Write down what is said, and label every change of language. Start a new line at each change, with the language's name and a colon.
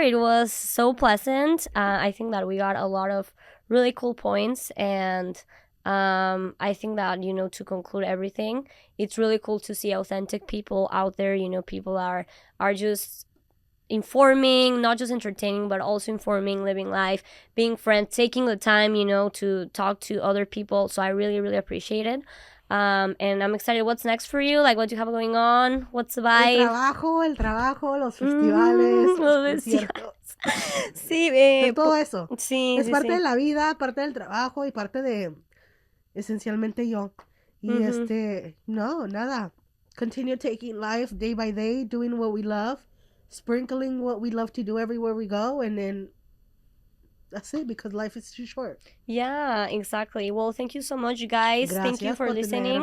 English: It was so pleasant. I think that we got a lot of really cool points, and I think that to conclude everything, it's really cool to see authentic people out there. People are just informing, not just entertaining, but also informing, living life, being friends, taking the time, to talk to other people. So I really, really appreciate it. And I'm excited. What's next for you? Like, what do you have going on? What's the vibe?
Spanish: El trabajo, los festivales, los conciertos. Sí, todo eso. Sí, es parte de la vida, parte del trabajo y parte de, esencialmente, yo. Y nada.
English: Continue taking life day by day, doing what we love. Sprinkling what we love to do everywhere we go, and then that's it, because life is too short. Yeah, exactly. Well, thank you so much, you guys.
Spanish: Gracias
English: thank you for listening.